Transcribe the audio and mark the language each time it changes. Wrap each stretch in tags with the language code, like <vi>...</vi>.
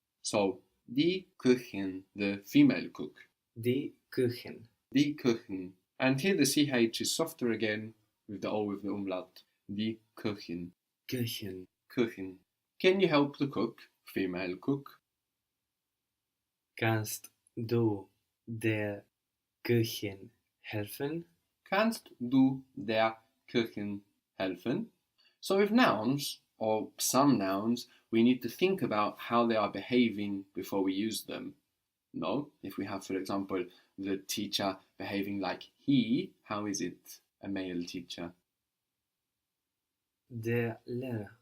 <en>So</en> <de>die Köchin,</de> <en>the female cook.</en> <de>Die Küchen. Die Köchin.</de> <en>And here the CH is softer again with the O with the umlaut.</en> <de>Die Köchin. Küchen. Köchin.</de> <en>Can you help the cook, female cook?</en> <de>Kannst du der Küchen helfen? Kannst du der Köchin helfen?</de> <en>So with nouns, or some nouns, we need to think about how they are behaving before we use them. No? If we have, for example, the teacher behaving like he, how is it a male teacher?</en> <de>Der Lehrer.</de>